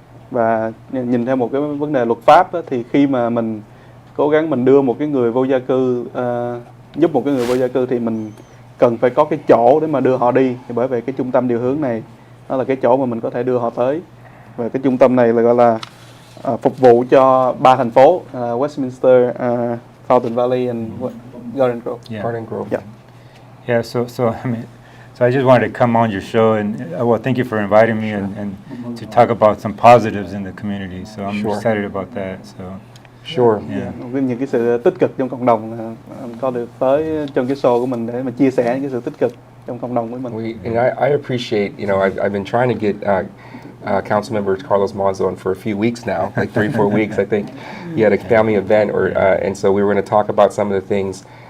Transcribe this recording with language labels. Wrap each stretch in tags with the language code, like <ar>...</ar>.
<vi>Và nhìn theo một cái vấn đề luật pháp thì khi mà mình cố gắng mình đưa một cái người vô gia cư, giúp một cái người vô gia cư thì mình cần phải có cái chỗ để mà đưa họ đi. Thì bởi vậy cái trung tâm điều hướng này nó là cái chỗ mà mình có thể đưa họ tới. Và cái trung tâm này là gọi là phục vụ cho 3 thành phố, Westminster, Fountain Valley and Garden Grove.</vi> <en>Yeah. Garden Grove. Yeah. Yeah, so I just wanted to come on your show and well, thank you for inviting me and to talk about some positives in the community. So I'm Sure. excited about that. So Sure. yeah.</en> <vi>Những cái sự tích cực trong cộng đồng có được tới trong cái show của mình để mà chia sẻ những cái sự tích cực trong cộng đồng với mình.</vi> <en>And I appreciate, I've been trying to get Councilmember Carlos Monzo on for a few weeks now, like 3-4 weeks, I think. He had a family event, and so we were going to talk about some of the things.</en>